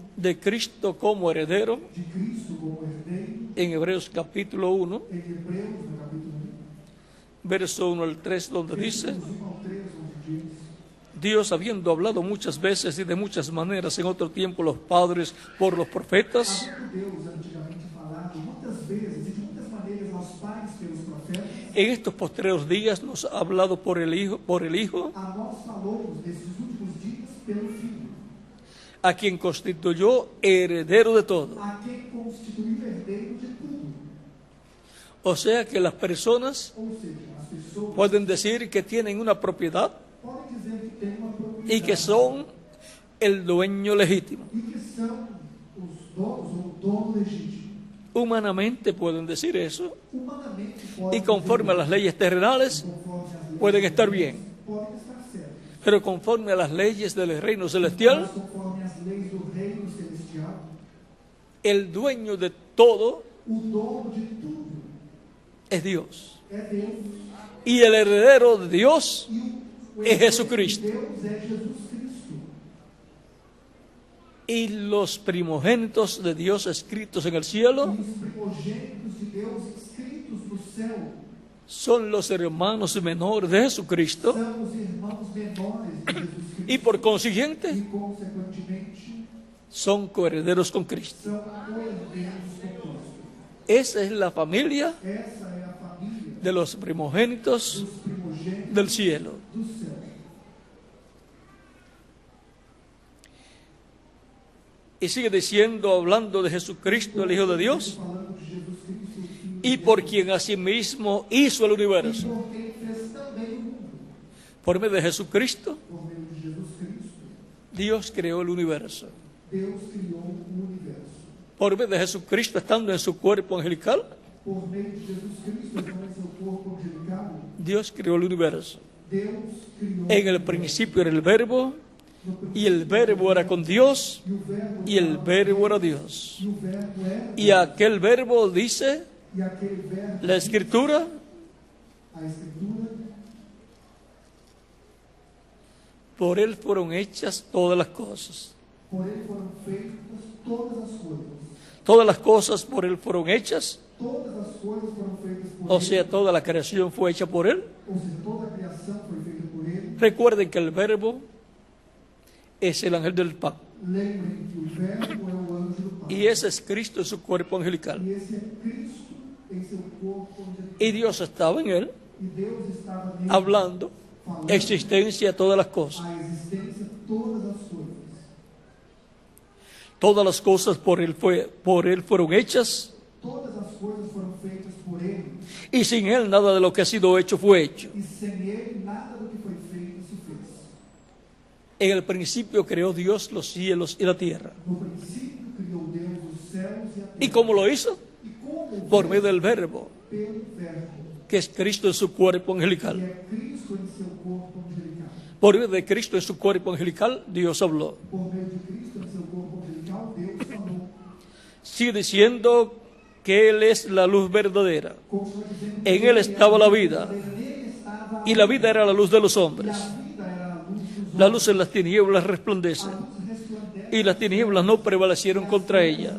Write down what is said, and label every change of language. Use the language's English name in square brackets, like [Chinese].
[Spanish] de Cristo como heredero [Portuguese] de Cristo como herdeiro [Spanish] en Hebreos capítulo 1, [Portuguese] em Hebreus, no capítulo 1, [Spanish] verso 1 al 3, donde dice: [Portuguese] versículos 1 ao 3, onde diz: [Spanish] Dios, habiendo hablado muchas veces y de muchas maneras en otro tiempo los padres por los profetas, [Portuguese] havendo Deus antigamente falado muitas vezes e de muitas maneiras aos pais pelos profetas, [Spanish] en estos postreros días nos ha hablado por el Hijo, [Portuguese] a nós falou nesses últimos dias pelo Filho, [Spanish] a quien constituyó heredero de todo. [Portuguese] a quem constituiu herdeiro de tudo. [Spanish] O sea que las personas [Portuguese] Ou seja, as pessoas [Spanish] pueden decir que tienen una propiedad [Portuguese] podem dizer que têm uma propriedade [Spanish] y que son el dueño legítimo. [Portuguese] e que são os donos ou o dono legítimo. [Spanish] Humanamente pueden decir eso [Portuguese] Humanamente [Spanish] y [Portuguese] podem [Spanish] conforme a las leyes terrenales [Portuguese] conforme as leis [Spanish] pueden estar bien, [Portuguese] podem estar certos, [Spanish] pero conforme a las leyes del reino [Portuguese] mas [Spanish] celestial, [Portuguese] conforme as leis do reino celestial, [Spanish] el dueño de todo [Portuguese] o dono de tudo [Spanish] es Dios. [Portuguese] é Deus. [Spanish] Y el heredero de Dios [Portuguese] E o [Spanish] é Jesucristo. [Portuguese] Deus é Jesus Cristo. [Spanish] Y los primogénitos de Dios escritos en el cielo [Portuguese] E os primogênitos de Deus escritos no céu [Spanish] son los hermanos menores de Jesucristo [Portuguese] são os irmãos menores de Jesus Cristo. [Spanish] y por consiguiente [Portuguese] E, consequentemente, [Spanish] son coherederos con Cristo. [Portuguese] são coerdeiros com Cristo. [Spanish] Esa es la familia [Portuguese] Essa é a família [Spanish] de los primogénitos [Portuguese] dos primogênitos [Spanish] del cielo. [Portuguese] do céu. [Spanish] Y sigue diciendo, hablando de Jesucristo, el Hijo de Dios, [Portuguese] Falando de Jesus Cristo, o Filho [Spanish] y por quien asimismo hizo el [Portuguese] e [Spanish] universo. [Portuguese] por quem fez também o mundo. [Spanish] Por medio de Jesucristo, [Portuguese] Por meio de Jesus Cristo, [Spanish] Dios creó el universo. [Portuguese] Deus criou o universo. [Spanish] Por medio de Jesucristo, estando en su cuerpo angelical, [Portuguese] Por meio de Jesus Cristo, então em seu corpo angelical, [Spanish] Dios creó el universo. [Portuguese] Deus criou [Spanish] En el principio era el verbo, y el verbo era con Dios, [Portuguese] e o verbo [Spanish] y el verbo era Dios. [Portuguese] e o verbo era [Spanish] Y aquel verbo, dice [Portuguese] e aquele verbo, [Spanish] la Escritura, [Portuguese] a escritura, [Spanish] por él fueron hechas todas las cosas. [Portuguese] por ele foram feitas todas as coisas. [Spanish] Todas las cosas por él fueron hechas, [Portuguese] Todas as coisas foram feitas por [Spanish] o [Portuguese] ele. [Spanish] sea, toda la creación fue hecha por él. [Portuguese] Ou seja, toda a criação foi feita por ele. [Spanish] Recuerden que el verbo es el ángel del pacto. [Portuguese] Lembrem que o verbo é o anjo do Pai. [Spanish] Y ese es Cristo en su cuerpo angelical. [Portuguese] E esse é Cristo em seu corpo angelical. [Spanish] Y Dios estaba en él, [Portuguese] E Deus estava nele, [Spanish] hablando [Portuguese] falando [Spanish] existencia de todas las cosas. [Portuguese] a existência de todas as coisas. [Spanish] Todas las cosas por él fueron hechas, [Portuguese] Todas as coisas foram feitas por ele. [Spanish] y sin él nada de lo que ha sido hecho fue hecho. [Portuguese] E sem ele, nada do que foi feito se fez. [Spanish] En el principio creó Dios los cielos y la tierra. [Portuguese] No princípio, criou Deus os céus e a terra. [Spanish] ¿Y cómo lo hizo? [Portuguese] E como? [Spanish] Por medio del verbo, [Portuguese] Pelo verbo, [Spanish] que es Cristo en su cuerpo [Portuguese] que [Spanish] angelical. [Portuguese] é Cristo em seu corpo angelical. [Spanish] Por medio de Cristo en su cuerpo angelical, Dios habló. [Portuguese] Por meio de Cristo em seu corpo angelical, Deus falou. [Spanish] Sigue diciendo que Él es la luz verdadera. [Portuguese] Continua dizendo que [Spanish] En Él estaba la vida, [Portuguese] nele estava [Spanish] y la vida era la luz de los [Portuguese] e [Spanish] hombres. [Portuguese] a vida era a luz dos [Spanish] La [Portuguese] homens. [Spanish] luz en las tinieblas resplandece, [Portuguese] A luz resplandece [Spanish] y las tinieblas no prevalecieron contra ella.